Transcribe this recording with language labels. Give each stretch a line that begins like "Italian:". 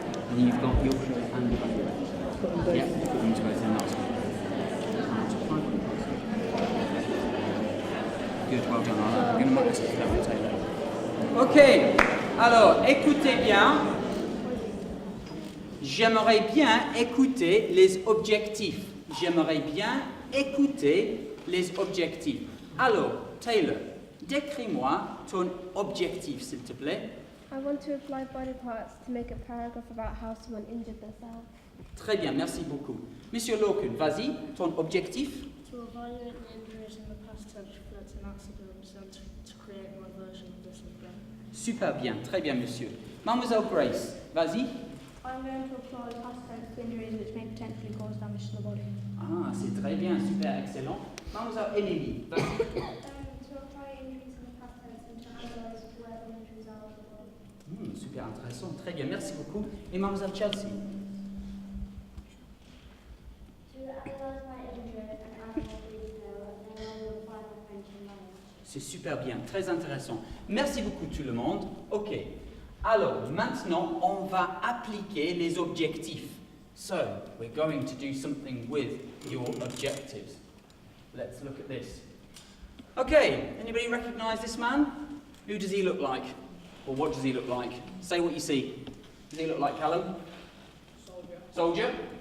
English: And you've got your shirt and your back. Yeah, put them to both in last one. Good, well done. I'm going to mark this as level, Taylor.
French: Ok, alors écoutez bien. J'aimerais bien écouter les objectifs. J'aimerais bien écouter les objectifs. Alors, Taylor, décris-moi ton objectif, s'il te plaît.
English: I want to apply body parts to make a paragraph about how someone injured themselves.
French: Très bien, merci beaucoup. Monsieur Loken, vas-y, ton objectif?
English: To evaluate the injuries in the past tense reflecting accidents and to create my version of this again.
French: Super bien, très bien, monsieur. Mademoiselle Grace, vas-y.
English: I'm going to apply past tense to injuries which may potentially cause damage to the body.
French: Ah, c'est très bien, super, excellent. Mademoiselle Émilie, vas-y.
English: To apply injuries in the past tense and to analyse where the injuries are of the body.
French: Super intéressant, très bien, merci beaucoup. Et Mademoiselle Chelsea?
English: To analyse my injury and add more detail, and then I will apply my French and language.
French: C'est super bien, très intéressant. Merci beaucoup tout le monde. Ok. Alors, maintenant, on va appliquer les objectifs.
English: So, we're going to do something with your objectives. Let's look at this. Okay, anybody recognize this man? Who does he look like? Or what does he look like? Say what you see. Does he look like Callum? Soldier?